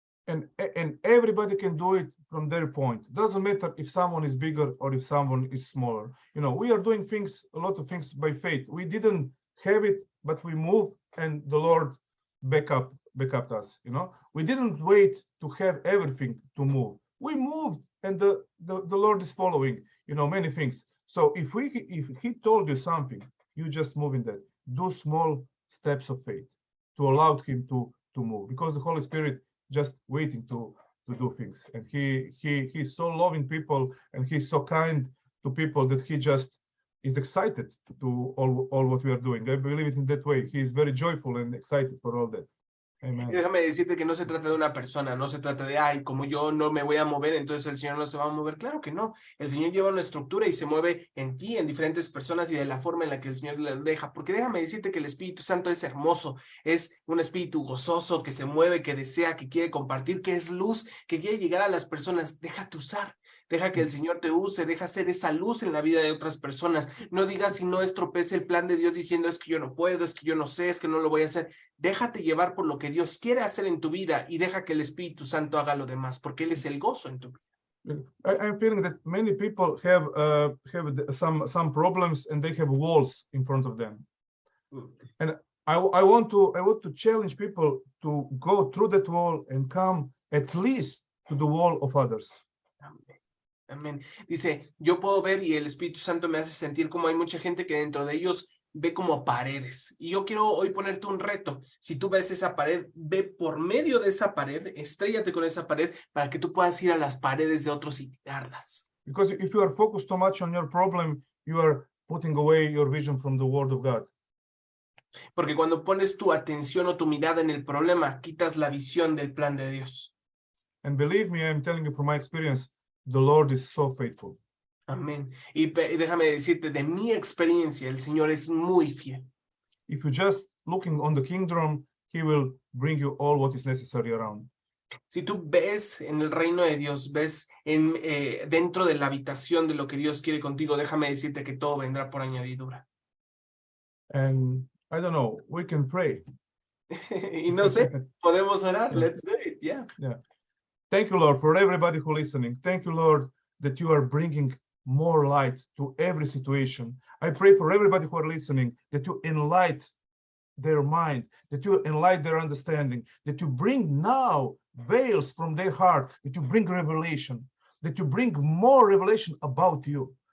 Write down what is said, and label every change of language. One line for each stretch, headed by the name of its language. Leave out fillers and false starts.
English: And everybody can do it from their point. Doesn't matter if someone is bigger or if someone is smaller. You know, we are doing things, a lot of things by faith. We didn't have it, but we moved and the Lord backed us. You know, we didn't wait to have everything to move. We moved and the Lord is following, you know, many things. So if he told you something, you just move in that. Do small steps of faith to allow him to move, because the Holy Spirit just waiting to do things. And he's so loving people and he's so kind to people that he just is excited to do all what we are doing. I believe it in that way. He is very joyful and excited for all that. Amen.
Spanish: Y déjame decirte que no se trata de una persona, no se trata de, ay, como yo no me voy a mover, entonces el Señor no se va a mover. Claro que no. El Señor lleva una estructura y se mueve en ti, en diferentes personas y de la forma en la que el Señor le deja. Porque déjame decirte que el Espíritu Santo es hermoso, es un espíritu gozoso que se mueve, que desea, que quiere compartir, que es luz, que quiere llegar a las personas. Déjate usar. Deja que el Señor te use, deja ser esa luz en la vida de otras personas. No digas si no estropece el plan de Dios diciendo es que yo no puedo, es que yo no sé, es que no lo voy a hacer. Déjate llevar por lo que Dios quiere hacer en tu vida y deja que el Espíritu Santo haga lo demás, porque Él es el gozo en tu vida.
English: I'm feeling that many people have some problems and they have walls in front of them. And I want to challenge people to go through that wall and come at least to the wall of others.
Spanish: Amén. Dice, yo puedo ver y el Espíritu Santo me hace sentir como hay mucha gente que dentro de ellos ve como paredes. Y yo quiero hoy ponerte un reto. Si tú ves esa pared, ve por medio de esa pared, estréllate con esa pared para que tú puedas ir a las paredes de otros y tirarlas.
English: Because if you are focused too much on your problem, you are putting away your vision from the Word of God.
Spanish: Porque cuando pones tu atención o tu mirada en el problema, quitas la visión del plan de Dios.
English: And believe me, I'm telling you from my experience, the Lord is so faithful.
Spanish: Amén. Y déjame decirte, de mi experiencia, el Señor es muy fiel.
English: If you just looking on the kingdom, He will bring you all what is necessary around.
Spanish: Si tú ves en el reino de Dios, ves dentro de la habitación de lo que Dios quiere contigo, déjame decirte que todo vendrá por añadidura.
English: And I don't know, we can pray.
Spanish: Y no sé, podemos orar.
English: Let's do it. Yeah. Yeah. Thank you, Lord, for everybody who listening. Thank you, Lord, that you are bringing more light to every situation. I pray for everybody who are listening that you enlighten their mind, that you enlighten their understanding, that you bring now veils from their heart, that you bring revelation, that you bring more revelation about you.